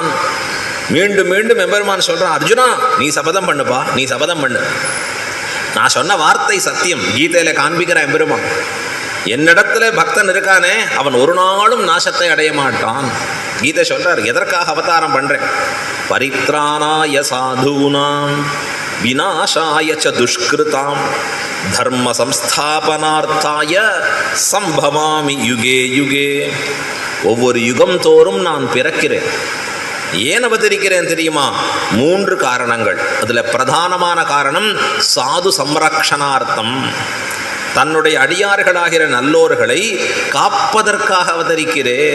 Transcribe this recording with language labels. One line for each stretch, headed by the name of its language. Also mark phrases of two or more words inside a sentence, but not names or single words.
Tamil: மீண்டும் மீண்டும் எம்பெருமான் சொல்கிறான், அர்ஜுனா நீ சபதம் பண்ணுப்பா, நீ சபதம் பண்ணு, நான் சொன்ன வார்த்தை சத்தியம். கீதையில் காண்பிக்கிற எம்பெருமான் என்னிடத்துல பக்தன் இருக்கானே அவன் ஒரு நாளும் நாசத்தை அடைய மாட்டான். கீதை சொல்கிறார், எதற்காக அவதாரம் பண்ணுறேன்?
Sanskrit: परित्राणाय साधूनां विनाशाय च दुष्कृताम् धर्म संस्थापनार्थाय सम्भवामि युगे युगे.
Tamil: ஒவ்வொரு யுகம் தோறும் நான் பிறக்கிறேன். ஏன் அவதரிக்கிறேன் தெரியுமா? 3 காரணங்கள். அதில் பிரதானமான காரணம்
Sanskrit: साधु संरक्षणार्थं,
Tamil: தன்னுடைய அடியார்களாகிற நல்லோர்களை காப்பதற்காக அவதரிக்கிறேன்.